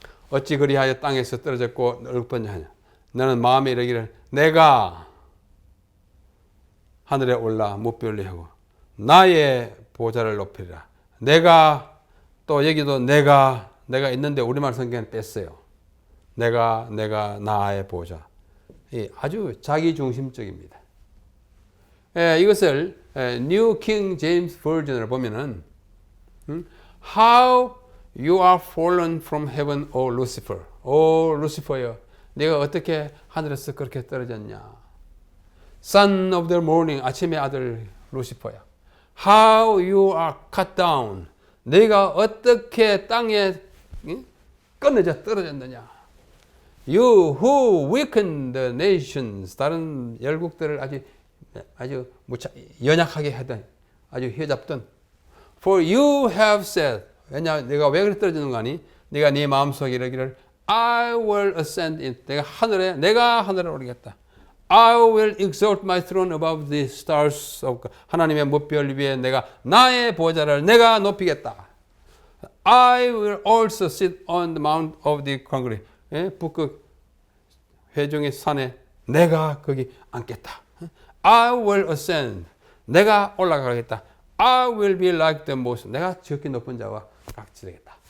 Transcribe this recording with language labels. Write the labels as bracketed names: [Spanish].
[Korean] 어찌 그리하여 땅에서 떨어졌고 얼룩더냐 하냐. 너는 마음에 이르기를 내가 하늘에 올라 무별리 하고 나의 보좌를 높이리라. 내가 또 여기도 내가 있는데 우리말 성경은 뺐어요. 내가 나의 보좌. 아주 자기중심적입니다. 이것을 [English] New King James Version을 보면은 How you are fallen from heaven, O Lucifer. [Korean] 오 루시퍼여, 네가 어떻게 하늘에서 그렇게 떨어졌냐. [English] Son of the morning, [Korean] 아침의 아들 루시퍼야. [English] How you are cut down. [Korean] 네가 어떻게 땅에 끊어져 떨어졌느냐. [English] You who weakened the nations. [Korean] 다른 열국들을 아주 연약하게 하던, 아주 휘잡던. [English] For you have said. [Korean] 왜냐, 내가 왜 그렇게 떨어지는 거 아니? 네가 네 마음속에 이르기를 [English] I will ascend in. [Korean] 내가 하늘에 오르겠다. [English] I will exalt my throne above the stars of God. [Korean] 하나님의 무별 위에 내가 나의 보좌를 내가 높이겠다. [English] I will also sit on the mount of the congregation. [Korean] 북극 회중의 산에 내가 거기 앉겠다. [English] I will ascend. [Korean] 내가 올라가겠다. [English] I will be like the most. [Korean] 내가 지극히 높은 자와 같이 되겠다.